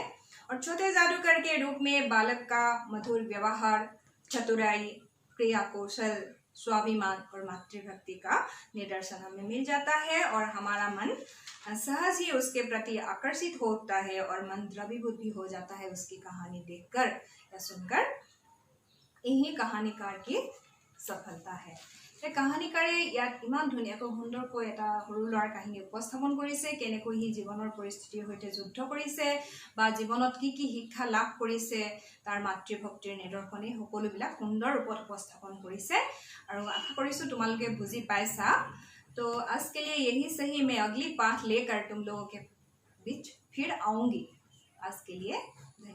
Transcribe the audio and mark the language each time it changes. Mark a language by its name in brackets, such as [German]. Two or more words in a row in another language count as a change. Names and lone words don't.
[Hindi] और छोटे जादूगर के रूप में बालक का मधुर व्यवहार, चतुराई, क्रिया कौशल, स्वाभिमान और मातृभक्ति का निदर्शन हमें मिल जाता है, और हमारा मन सहज ही उसके प्रति आकर्षित होता है और मन द्रवीभूत भी हो जाता है उसकी कहानी देखकर या सुनकर। यही कहानीकार की सफलता है। [Assamese] कहानीकारे ইয়াত ইমান ধুনীয়াকৈ সুন্দৰকৈ এটা সৰু ল'ৰাৰ কাহিনী উপস্থাপন কৰিছে, কেনেকৈ সি জীৱনৰ পৰিস্থিতিৰ সৈতে যুদ্ধ কৰিছে বা জীৱনত কি কি শিক্ষা লাভ কৰিছে, তাৰ মাতৃভক্তিৰ নিদৰ্শনে সকলোবিলাক সুন্দৰ ৰূপত উপস্থাপন কৰিছে। আৰু আশা কৰিছোঁ তোমালোকে বুজি পাইছা। [Hindi] तो आज के लिए यही सही, मैं अगली पाठ लेकर तुम लोगों के बीच फिर आऊंगी। आज के लिए